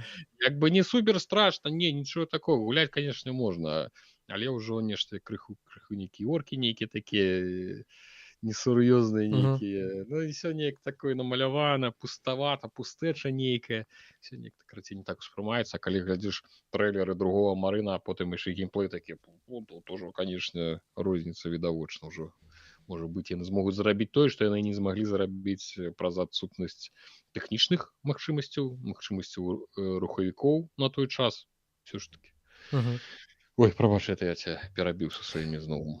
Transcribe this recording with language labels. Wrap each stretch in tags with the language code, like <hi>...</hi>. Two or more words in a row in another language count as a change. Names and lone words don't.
<be>Як бы не супер страшна, не, нічого такого. Гуляць, конечно, можна, але ўжо нешта крыху нейкія оркі, нейкія такія несур'ёзныя Мгм. нейкія. Ну і все неяк такое намалявана, пуставата, пустэча нейкая. Все неяк карацей не так успрымаецца, а калі глядзіш трэйлеры другого Марына, а потым яшчэ геймплей такі,</be> <ru>то тоже, конечно,</ru> <be>розніца відавочна ўжо. Можа быць, яны змогуць зарабіць тое, што яны не змаглі зарабіць праз адсутнасць тэхнічных магчымасцяў рухавікоў на той час все ж таки. Мгм. Ой, прабач, это я ця перабіў са сваімі знову.</be>